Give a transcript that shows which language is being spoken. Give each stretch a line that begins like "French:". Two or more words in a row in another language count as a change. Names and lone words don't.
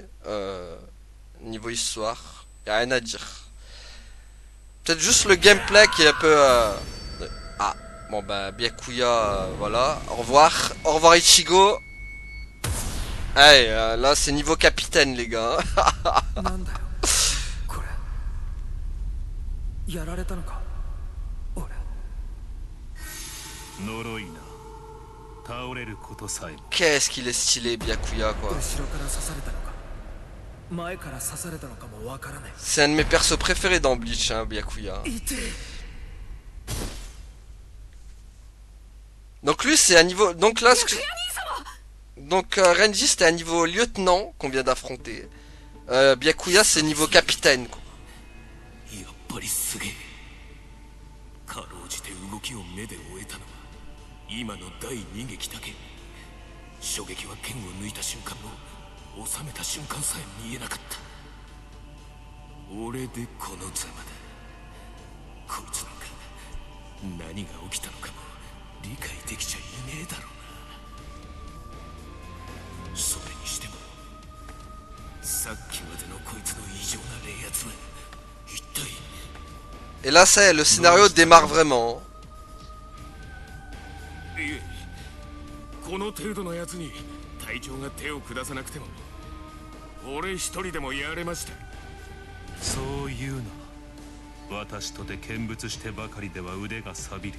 French: Niveau histoire, y a rien à dire. Peut-être juste le gameplay qui est un peu... Ah, bon bah, Byakuya, voilà. Au revoir Ichigo. Hey, là c'est niveau capitaine les gars.
Japanese: なんだよこれやられたのか俺呪いな倒れることさえも
French: Qu'est-ce qu'il est stylé Byakuya quoi.
Japanese: 後ろから刺されたのか前から刺されたのかもわからない
French: C'est un de mes persos préférés dans Bleach, hein, Byakuya.
Japanese: 痛え
French: Donc lui c'est un niveau... Donc là... Donc Renji c'était un niveau lieutenant qu'on vient d'affronter. Byakuya c'est niveau capitaine quoi.
Japanese: やっぱりすげえかろうじて動きを目で終えたのは今の第二撃だけ衝撃は剣を抜いた瞬間の収めた瞬間さえ見えなかった俺でこのざまだこいつなんか何が起きたのかも理解できちゃいねえだろうなそれにしてもさっきまでのこいつの異常な冷圧は一体
French: Et là c'est le scénario démarre vraiment.
Japanese: いえこの程度のやつに隊長が手を下さなくても俺一人でもやれましたそういうな私とて見物してばかりでは腕が錆びる